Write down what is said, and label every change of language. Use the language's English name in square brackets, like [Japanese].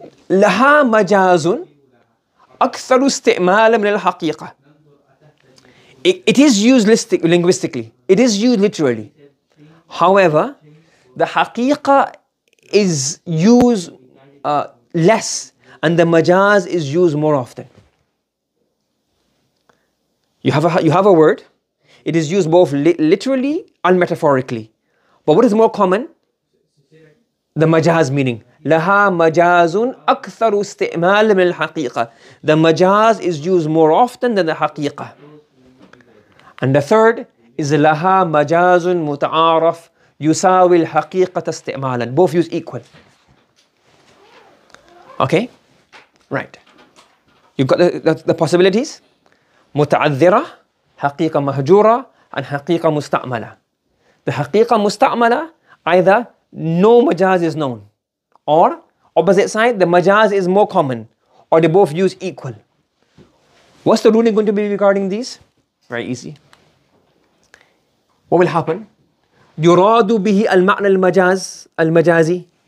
[Arabic] لها مجاز أكثر استعمالا من الحقيقة. [English] It is used linguistically. It is used literally. However, the haqiqah is used less and the majaz is used more often. You have a word. It is used both literally and metaphorically. But what is more common? The majaz meaning. [Arabic] لها مجاز أكثر استعمالا من الحقيقة. [English] The majaz is used more often than the haqiqah. And the third is [Arabic] لها مجاز متعارف يساوي الحقيقة استعمالا. [English] Both use equal. Okay? Right. You got the possibilities? [Arabic] متعذرة, حقيقة مهجورة, and حقيقة مستعملة. [English] The حقيقة مستعملة, either no majaz is known, or opposite side, the majaz is more common, or they both use equal. What's the ruling going to be regarding these? Very easy. What will happen? [Arabic] يراد به المعنى المجازي.